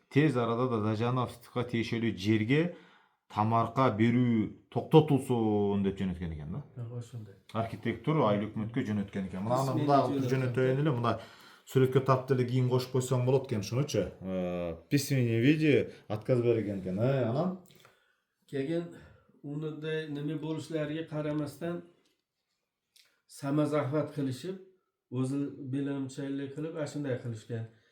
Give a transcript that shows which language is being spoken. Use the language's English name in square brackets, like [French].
[Kyrgyz] Тез арада Дадажановго тиешелүү жерге тамарка берүү токтотулсун деп жөнөткөн экен да. Ошондой. Архитектор айыл өкмөткө жөнөткөн экен. Мына жөнөтөйүн эле, мына сүрөткө тап деле кийин кошуп койсоң болот экен ушунучу. [Russian] Письменный виде [Kyrgyz] отказ берген экен. Анан [Uzbek] Keyin unday nima bo'lishlariga qaramasdan samazahvat qilishib, o'zi bilimchalik qilib, shunday qilishgan.